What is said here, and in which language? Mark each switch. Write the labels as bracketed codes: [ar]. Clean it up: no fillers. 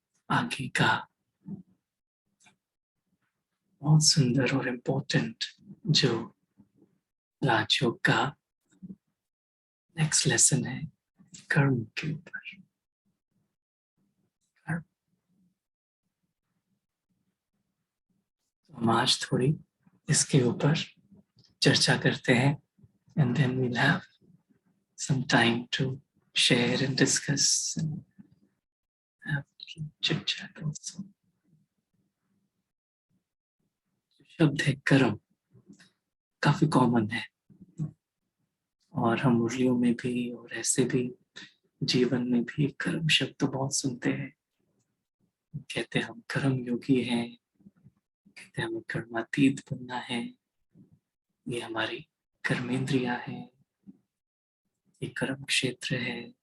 [hi] आगे का बहुत सुंदर और इम्पोर्टेंट जो राजयोग का नेक्स्ट लेसन है, कर्म के ऊपर। कर्म, हम आज थोड़ी इसके ऊपर चर्चा करते हैं, [en] and then we'll have some time to share and discuss and have chit chat also. [hi] शब्द है कर्म, काफी कॉमन है और हम मुरलियों में भी और ऐसे भी जीवन में भी कर्म शब्द तो बहुत सुनते हैं। कहते हैं हम कर्म योगी हैं, कहते हैं हमें कर्मातीत बनना है, ये हमारी कर्मेंद्रियां हैं, ये कर्म क्षेत्र है।